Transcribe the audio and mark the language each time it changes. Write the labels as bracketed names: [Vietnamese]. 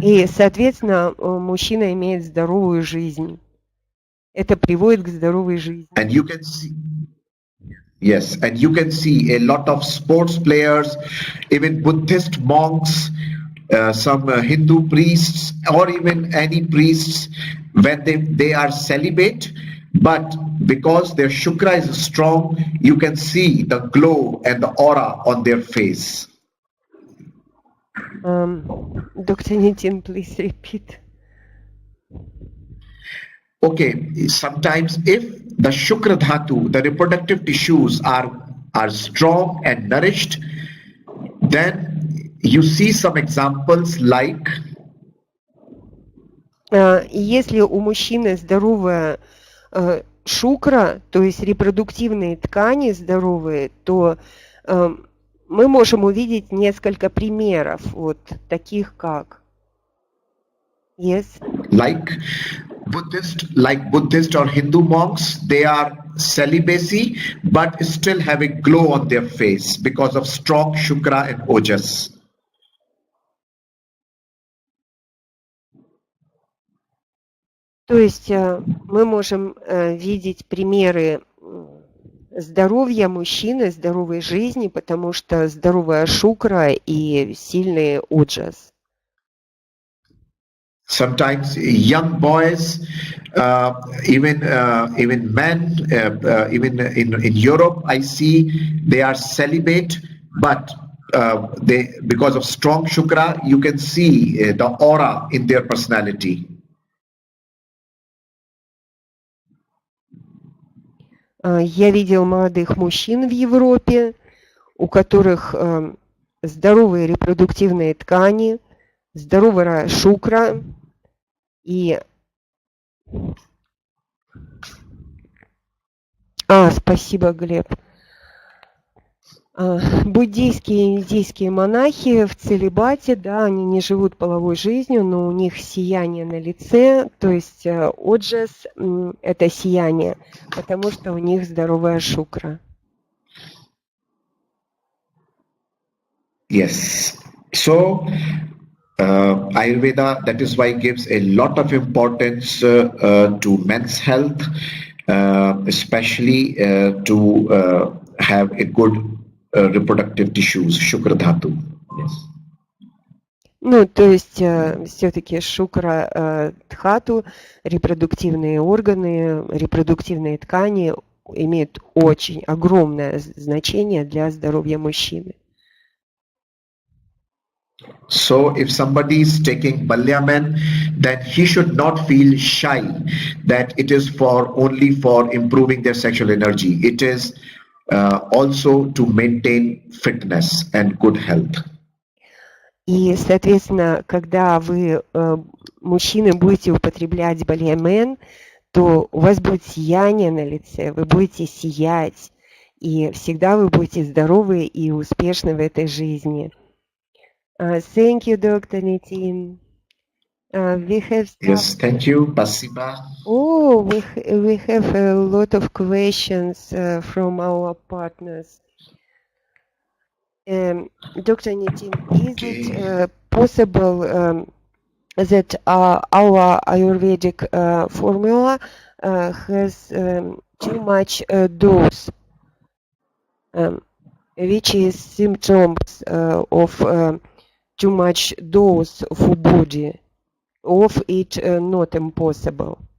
[Russian] И, соответственно, мужчина имеет здоровую жизнь. Это приводит к здоровой жизни. [English] And you can see, yes, and you can see a lot of sports players, even Buddhist monks, some Hindu priests, or even any priests, when they are celibate, but because their shukra is strong, you can see the glow and the aura on their face. Dr. Nitin, please repeat. Okay, sometimes if the shukra dhatu, the reproductive tissues are strong and nourished, then you see some examples like [Russian] если у мужчины здоровая шукра, то есть репродуктивные ткани здоровые, то мы можем увидеть несколько примеров, вот таких как yes. [English] Like Buddhist or Hindu monks, they are celibacy but still have a glow on their face because of strong shukra and ojas. [Russian] То есть мы можем видеть примеры здоровья мужчины, здоровой жизни, потому что здоровая шукра и сильный оджас. [English] Sometimes young boys, even men, even in Europe, I see they are celibate, but because of strong shukra, you can see the aura in their personality. [Russian] Я видел молодых мужчин в Европе, у которых здоровые репродуктивные ткани, здоровая шукра и... спасибо, Глеб. Буддийские и индийские монахи в целибате, да, они не живут половой жизнью, но у них сияние на лице, то есть оджас – это сияние, потому что у них здоровая шукра. [English] Yes. So, Ayurveda, that is why gives a lot of importance to men's health, especially to have a good reproductive tissues, shukra dhatu. Yes. [Russian] Ну, то есть все-таки шукра дхату, репродуктивные органы, репродуктивные ткани имеют очень огромное значение для здоровья мужчины. [English] So if somebody is taking Balyaman, then he should not feel shy that it is only for improving their sexual energy. It is also to maintain fitness and good health. [Russian] И, соответственно, когда вы, мужчины, будете употреблять балиамен, то у вас будет сияние на лице, вы будете сиять, и всегда вы будете здоровы и успешны в этой жизни. [English] Thank you, Dr. Nitin. We have Yes, thank you. [Russian] Спасибо. [English] now we have a lot of questions from our partners. Dr. Nitin, is it possible that our Ayurvedic formula has too much dose, which is symptoms of too much dose for body, of it not impossible?